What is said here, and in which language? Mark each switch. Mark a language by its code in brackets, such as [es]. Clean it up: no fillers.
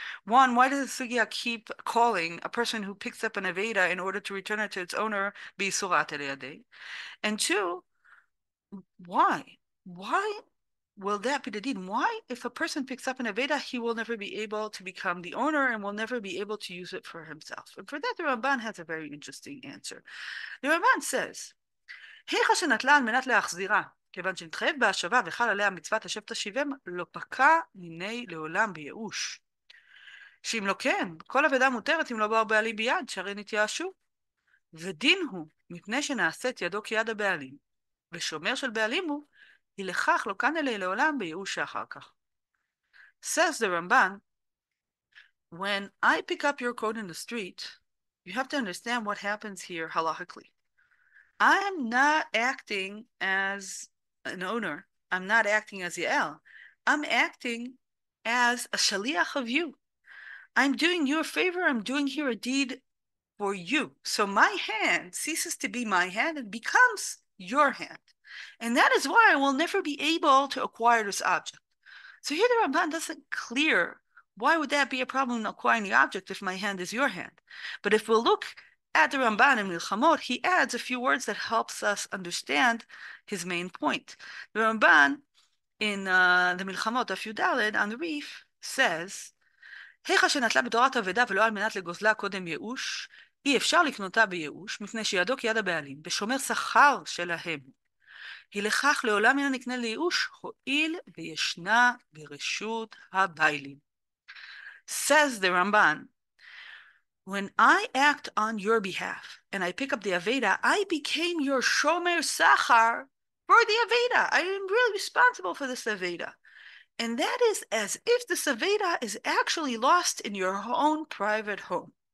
[en] One, why does the sugya keep calling a person who picks up an aveda in order to return it to its owner b'isurat eliyadei? And two, why? Why will that be the din? Why, if a person picks up an aveda, he will never be able to become the owner and will never be able to use it for himself? And for that, the Ramban has a very interesting answer. The Ramban says, [he] היכא שנטלה על מנת להחזירה, כיוון שנתחייב בהשבה וחל עליה מצוות השב תשיבם, לא פקע מיני לעולם בייאוש. שאם לא כן, כל אבדה מותרת אם לא באו בעלים ביד, שהרי נתייאשו. ודין הוא, מפני שנעשית ידו כיד הבעלים, ושומר של בעלים הוא, היא לכך לא כאן אלי לעולם בייאוש שאחר כך. [en] Says the Ramban, when I pick up your coat in the street, you have to understand what happens here halakhically. I am not acting as an owner. I'm not acting as Yael. I'm acting as a shaliach of you. I'm doing you a favor. I'm doing here a deed for you. So my hand ceases to be my hand and becomes your hand. And that is why I will never be able to acquire this object. So here the Ramban doesn't clear why would that be a problem in acquiring the object if my hand is your hand. But if we'll look at the Ramban in Milchamot, he adds a few words that helps us understand his main point. The Ramban in the Milchamot of Yudaled on the Reef says, [he] היכא שנטלה בתורת אבדה ולא על מנת לגוזלה קודם ייאוש, אי אפשר לקנותה בייאוש, מפני שידו כיד הבעלים, ושומר שכר שלהם. היא לכך לעולם אינה נקנה לייאוש, הואיל וישנה ברשות הבעלים. [en] Says the Ramban, when I act on your behalf and I pick up the Aveda, I became your Shomer Sachar for the Aveda. I am really responsible for this Aveda. And that is as if this Aveda is actually lost in your own private home.